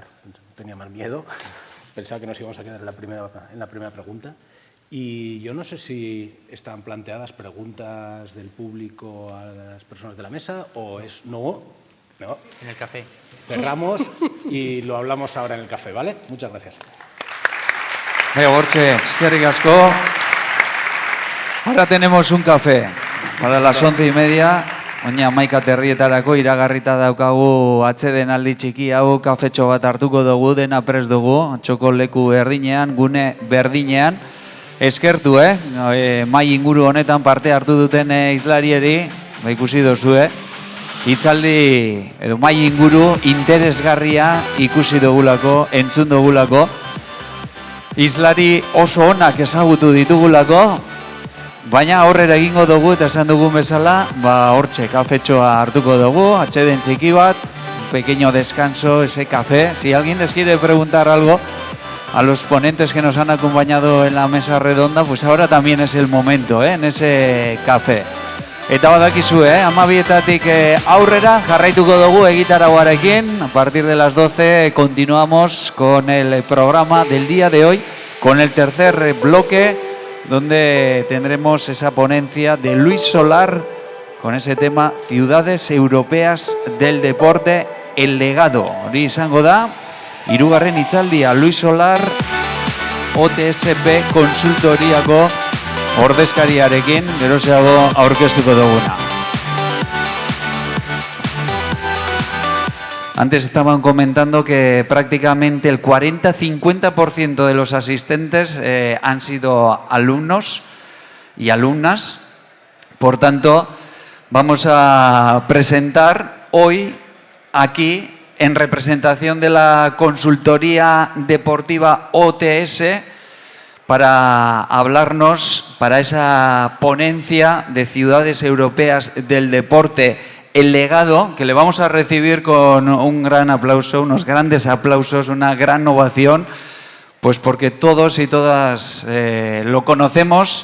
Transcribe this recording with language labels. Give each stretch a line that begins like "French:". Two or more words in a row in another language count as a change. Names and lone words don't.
Spanish: Tenía más miedo, pensaba que nos íbamos a quedar en la primera pregunta. Y yo no sé si están planteadas preguntas del público a las personas de la mesa o es no. En el café. Cerramos y lo hablamos ahora en el café, ¿vale? Muchas gracias.
Basque: Borche, eskerrik asko.
Spanish: Ahora tenemos un café para las 11:30.
Basque: Oina 11:30 iragarrita daukagu atsedenaldi txiki hau, kafetxo bat hartuko dugu, dena prest dugu, txoko leku berdinean, gune berdinean. Eskertu, mai inguru honetan parte hartu duten hizlarieri, ikusi duzue, hitzaldi edo mai inguru interesgarria ikusi dugulako, entzun dugulako, hizlari oso onak ezagutu ditugulako, baina aurrera egingo dugu eta esan dugun bezala, hortxe kafetxoa hartuko dugu, atxeden txiki bat,
Spanish: un pequeño descanso, ese café. Si alguien les quiere preguntar algo a los ponentes que nos han acompañado en la mesa redonda, pues ahora también es el momento, en ese café.
Basque: Eta badakizue, 12:00 aurrera jarraituko dugu egitarauarekin.
Spanish: A partir de las 12 continuamos con el programa del día de hoy, con el tercer bloque, donde tendremos esa ponencia de Luis Solar con ese tema Ciudades Europeas del Deporte, el legado.
Basque: Hori izango da, hirugarren hitzaldia Luis Solar OTSP konsultoriako ordezkariarekin geroxeago aurkeztuko duguna.
Spanish: Antes estaban comentando que prácticamente el 40-50% de los asistentes han sido alumnos y alumnas. Por tanto, vamos a presentar hoy aquí, en representación de la consultoría deportiva OTS, para hablarnos, para esa ponencia de Ciudades Europeas del Deporte, el legado, que le vamos a recibir con un gran aplauso, unos grandes aplausos, una gran ovación, pues porque todos y todas lo conocemos.